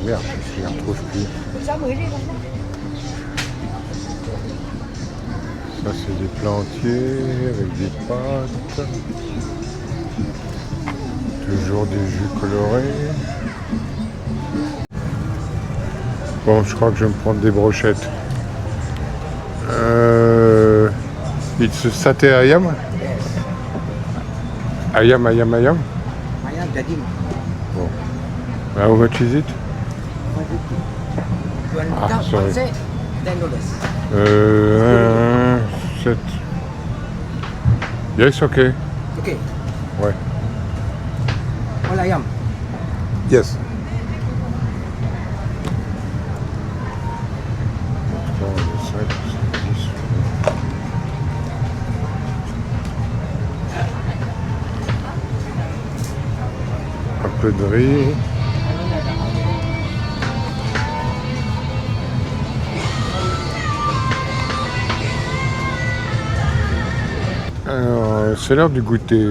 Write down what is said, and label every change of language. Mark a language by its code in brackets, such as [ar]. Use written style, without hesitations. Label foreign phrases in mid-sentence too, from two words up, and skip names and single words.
[fr] Merde, je les retrouve plus. Ça c'est des plats entiers avec des pâtes. Toujours des jus colorés. Bon, je crois que je vais me prendre des brochettes. [en] It's satay ayam? Ayam. [ms] Ayam daging. [fr] Bon. [en] How much is it? Ah, sorry. $10. 7. Yes, okay. Okay. [fr] Ouais. [en] All ayam. Yes. [fr] Un peu de riz. Alors, c'est l'heure du goûter.